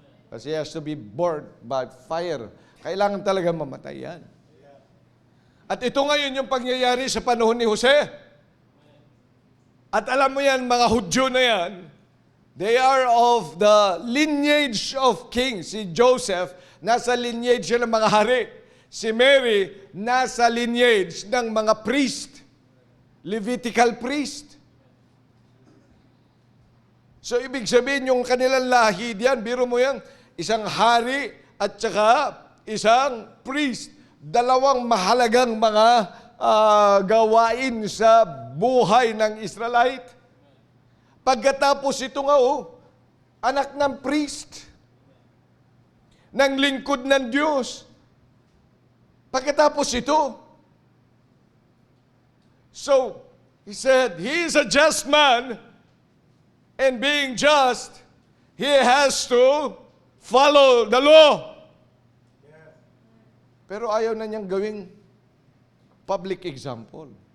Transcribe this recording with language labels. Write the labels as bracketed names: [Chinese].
[English] Kasi he has to be burned by fire. [Filipino] Kailangan talaga mamatay yan. At ito ngayon yung pangyayari sa panahon ni Jose. At alam mo yan, mga Hudyo na yan, [English] they are of the lineage of kings. [Filipino] Si Joseph, nasa lineage siya ng mga hari. Si Mary, nasa lineage ng mga priest. [English] Levitical priest. [Filipino] So, ibig sabihin, yung kanilang lahi diyan, biro mo yan, isang hari at saka isang priest. Dalawang mahalagang mga gawain sa buhay ng Israelite. Pagkatapos ito nga, anak ng priest, ng lingkod ng Diyos. Pagkatapos ito, [English] so, he said, he is a just man, and being just, he has to follow the law. [Filipino] Pero ayaw na niyang gawing public example.